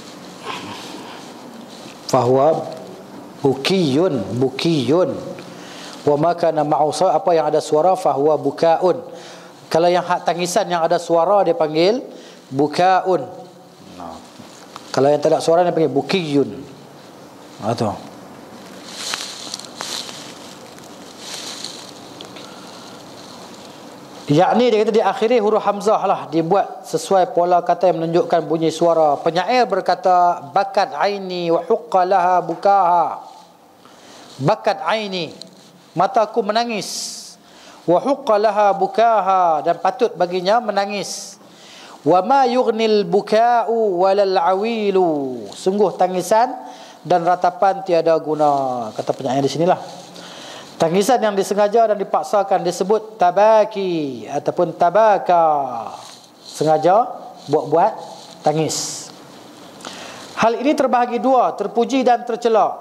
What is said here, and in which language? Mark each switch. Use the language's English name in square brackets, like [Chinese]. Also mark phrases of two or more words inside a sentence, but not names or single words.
[Arabic] فهو بكي وما كان معه صوت, [Malay] apa yang ada suara [Arabic] فهو بكاء. [Malay] Kalau yang hak tangisan yang ada suara dia panggil bukaun. Kalau yang tak ada suara dia panggil bukiyun. Tu. Yakni dia kata diakhiri huruf hamzah lah, dibuat sesuai pola kata yang menunjukkan bunyi suara. Penyair berkata [Arabic] بكت عيني وحق لها بكاها. بكت عيني, [Malay] mataku menangis. [Arabic] وحق لها بكاها, [Malay] dan patut baginya menangis. [Arabic] وما يغني البكاء ولا العويل, [Malay] sungguh tangisan dan ratapan tiada guna. Kata penyair di sinilah. Tangisan yang disengaja dan dipaksakan disebut tabaki ataupun tabaka. Sengaja buat-buat tangis. Hal ini terbahagi dua, terpuji dan tercela.